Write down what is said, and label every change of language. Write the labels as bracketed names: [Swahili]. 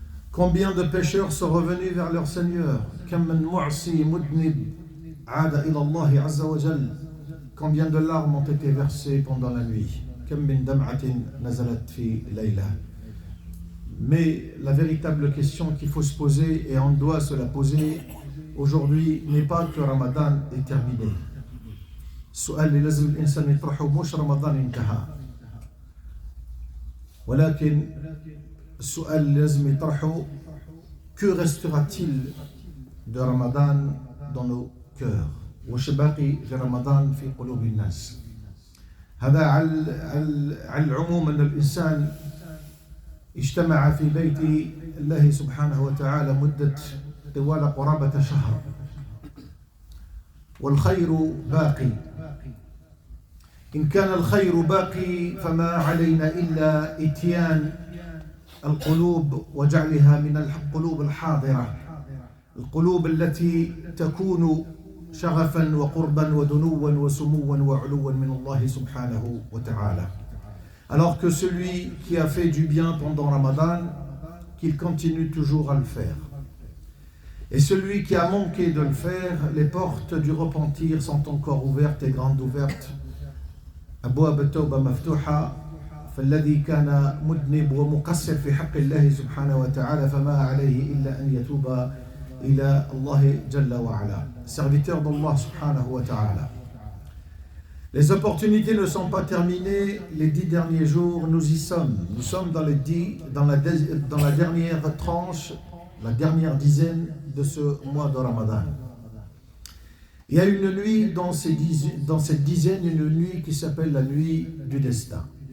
[French] Combien de pécheurs sont revenus vers leur Seigneur? [Arabic] Kam min mu'si mudnib aada ila Allah azza wa jal. [French] Combien de larmes ont été versées pendant la nuit? [Arabic] Kam min dam'atin nazalat fi layla. [French] Mais la véritable question qu'il faut se poser, et on doit se la poser aujourd'hui, n'est pas que Ramadan est terminé. [Arabic] السؤال اللي لازم الإنسان يطرحه مش رمضان انتهى، ولكن السؤال اللي لازم يطرحه [French] que restera-t-il de Ramadan dans nos cœurs؟ [Arabic] وش باقي في رمضان في قلوب الناس؟ هذا على العموم أن الإنسان اجتمع في بيت الله سبحانه وتعالى مدة طوال قرابة شهر والخير باقي. إن كان الخير باقي فما علينا إلا إتيان القلوب وجعلها من القلوب الحاضرة، القلوب التي تكون شغفا وقربا ودنوا وسموا وعلوا من الله سبحانه وتعالى. [French] Alors que celui qui a fait du bien pendant Ramadan, qu'il continue toujours à le faire. Et celui qui a manqué de le faire, les portes du repentir sont encore ouvertes et grandes ouvertes. [Arabic] أبواب التوبة مفتوحة، فالذي كان مذنب ومقصر في حق الله سبحانه وتعالى فما عليه إلا أن يتوب إلى الله جل وعلا. [French] Serviteur d'Allah subhanahu wa ta'ala. Les opportunités ne sont pas terminées. Les 10 derniers jours, nous y sommes. Nous sommes dans la dernière tranche, la dernière dizaine de ce mois de Ramadan. Il y a une nuit dans cette dizaine, une nuit qui s'appelle la nuit du destin.